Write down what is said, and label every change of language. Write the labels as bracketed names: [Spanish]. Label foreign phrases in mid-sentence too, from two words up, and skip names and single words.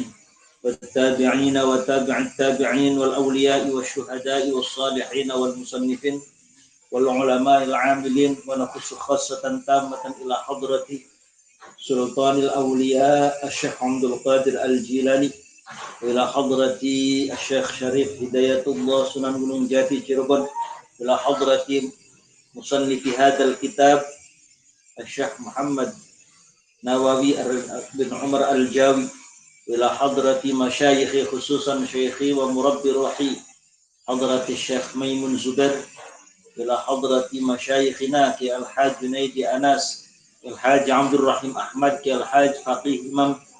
[Arabic] والتابعين وتابع التابعين والأولياء والشهداء والصالحين والمصنفين والعلماء العاملين ونخص خاصة تامة إلى حضرة سلطان الأولياء الشيخ عبد القادر الجيلاني وإلى حضرة الشيخ شريف هداية الله سنن gunung jati Cirebon إلى حضرة مصنف هذا الكتاب الشيخ محمد نواوي بن عمر الجاوي إلى حضرة مشايخي خصوصا شيخي ومربي روحي حضرة الشيخ ميمون زبير إلى حضرة مشايخنا كالحاج جنيد أناس الحاج عبد الرحيم أحمد كالحاج فقيه إمام